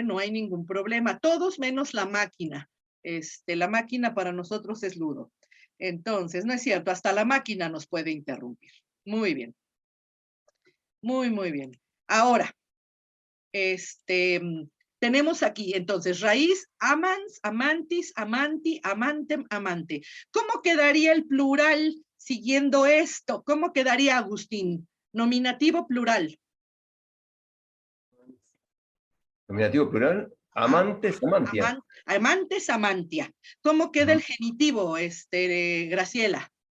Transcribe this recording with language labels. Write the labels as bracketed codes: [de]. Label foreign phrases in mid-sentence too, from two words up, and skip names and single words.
[es] No hay ningún problema. Todos menos la máquina. La máquina para nosotros es Ludo. Entonces, no es cierto, hasta la máquina nos puede interrumpir. Muy bien. Muy, muy bien. Ahora, tenemos aquí, entonces, raíz, [la] amans, amantis, amanti, amantem, amante. [es] ¿Cómo quedaría el plural siguiendo esto? ¿Cómo quedaría, Agustín? Nominativo plural. Nominativo plural, [la] amantes, amantia. Amantes, amantia. [es] ¿Cómo queda el genitivo, Graciela?